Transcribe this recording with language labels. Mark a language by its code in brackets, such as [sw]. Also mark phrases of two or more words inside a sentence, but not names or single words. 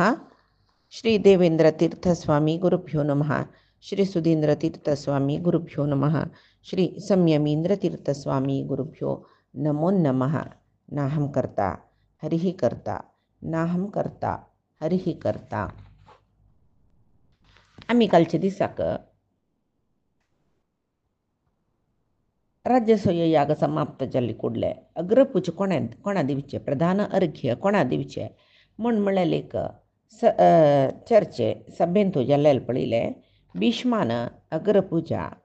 [sa] श्री देवेंद्रतीर्थस्वामी गुरुभ्यो नमः। श्री सुधींद्रतीर्थस्वामी गुरुभ्यो नमः। श्री संयमींद्रतीर्थस्वामी गुरुभ्यो नमो नमः। नाहं कर्ता हरिः कर्ता नाहं कर्ता हरिः कर्ता। [kok] आम्ही कालच्या दिसाक राज्यसोय याग समाप्त जाल्ले कुडले अग्रपूज कोणा दिवचे प्रधान अर्घ्य कोणा दिवचे म्हण म्हळ्यार एक चर्चे सभेंत जाल्ले पळयले भीष्मान अग्रपुजा